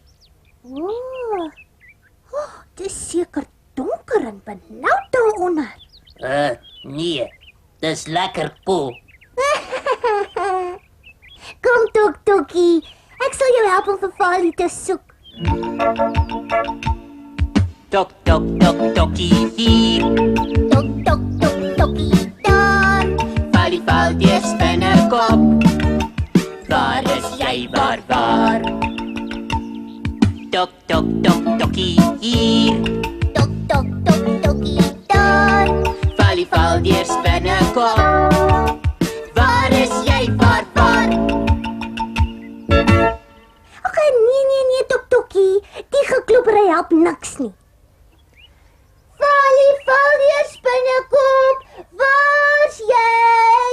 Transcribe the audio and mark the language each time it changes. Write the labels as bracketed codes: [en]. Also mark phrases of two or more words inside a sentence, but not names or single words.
[af] Oh, dis seker donker en benoud daaronder. Nee, dis lekker cool. Kom Tok Tokkie, ek sal jou help om vir Vally te soek. Tok tok tok tokkie hier, Tok Tok Tok Tokkie daar. Vally Valdeur Spinnekop. Waar is jy, waar? Tok tok tok tokkie hier, Tok Tok Tok Tokkie daar. Vally Valdeur Spinnekop. Waar is jy, waar? Okay, nee, Tok Tokkie, die gekloppery help niks nie. Valdeur Spinnekop, waar's jy?